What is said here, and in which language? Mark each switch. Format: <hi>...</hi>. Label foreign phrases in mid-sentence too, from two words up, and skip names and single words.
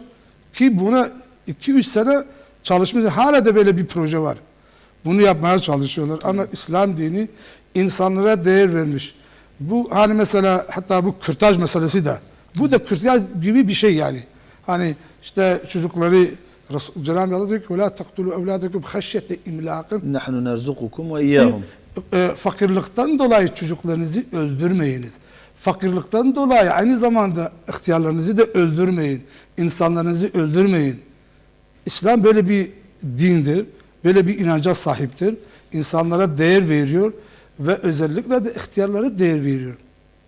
<tr>Ki buna 2-3 sene çalışmış hala da böyle bir proje var. Bunu yapmaya çalışıyorlar ama İslam dini insanlara değer vermiş. Bu hani mesela hatta bu kürtaj meselesi de bu da kürtaj gibi bir şey yani. Hani işte çocukları Cenab-ı Allah diyor ki</tr> <ar>وَلَا تَقْتُلُوا اَوْلَادَكُمْ خَشْيَةَ اِمْلَاقٍ نحن نرزقكم وإياهم.</ar> <tr>Fakirlikten dolayı çocuklarınızı öldürmeyiniz. Fakirlikten dolayı aynı zamanda ihtiyarlarınızı da öldürmeyin. İnsanlarınızı öldürmeyin. İslam böyle bir dindir. Böyle bir inanca sahiptir. İnsanlara değer veriyor ve özellikle de ihtiyarlara değer veriyor.</tr>